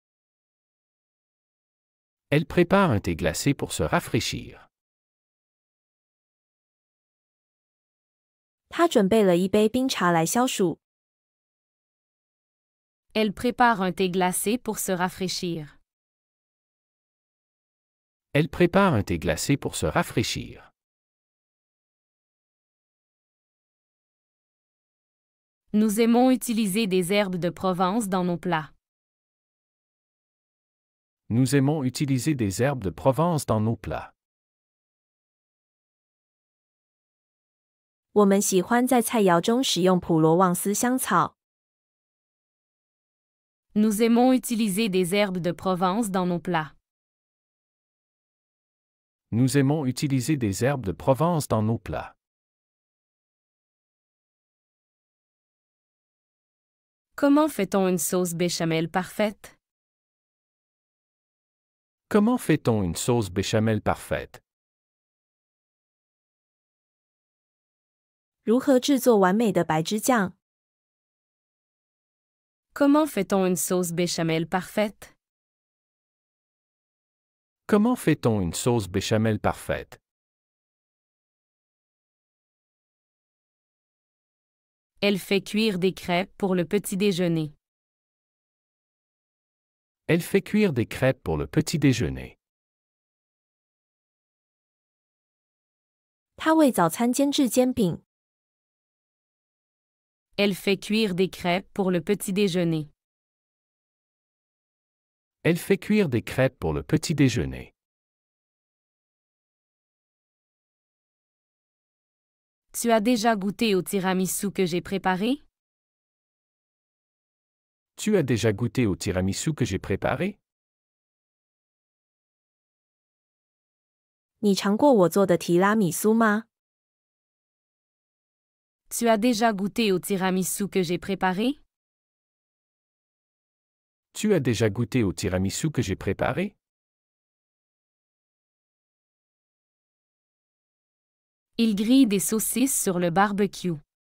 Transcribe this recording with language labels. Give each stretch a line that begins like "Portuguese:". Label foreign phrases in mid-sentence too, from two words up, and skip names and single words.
French: Elle prépare un thé glacé pour se rafraîchir.
Chinese: 她准备了一杯冰茶来消暑。
French: Elle prépare un thé glacé pour se rafraîchir. Elle prépare un thé glacé pour se rafraîchir. Nous aimons utiliser des herbes de Provence dans nos plats. Nous aimons utiliser des herbes de Provence dans nos plats.
Chinese: 我们喜欢在菜肴中使用普罗旺斯香草。
French: Nous aimons utiliser des herbes de Provence dans nos plats. Nous aimons utiliser des herbes de Provence dans nos plats. Comment fait-on une sauce béchamel parfaite? Comment fait-on une sauce béchamel parfaite?
Chinese: 如何制作完美的白汁酱？
French: Comment fait-on une sauce béchamel parfaite? Comment fait-on une sauce béchamel parfaite? Elle fait cuire des crêpes pour le petit déjeuner. Elle fait cuire des crêpes pour le petit déjeuner.
Chinese: 她为早餐煎制煎饼。
French: Elle fait cuire des crêpes pour le petit déjeuner. Elle fait cuire des crêpes pour le petit déjeuner. Tu as déjà goûté au tiramisu que j'ai préparé? Tu as déjà goûté au tiramisu que j'ai préparé?
Chinese: 你尝过我做的提拉米苏吗？
French: Tu as déjà goûté au tiramisu que j'ai préparé? Tu as déjà goûté au tiramisu que j'ai préparé? Il grille des saucisses sur le barbecue.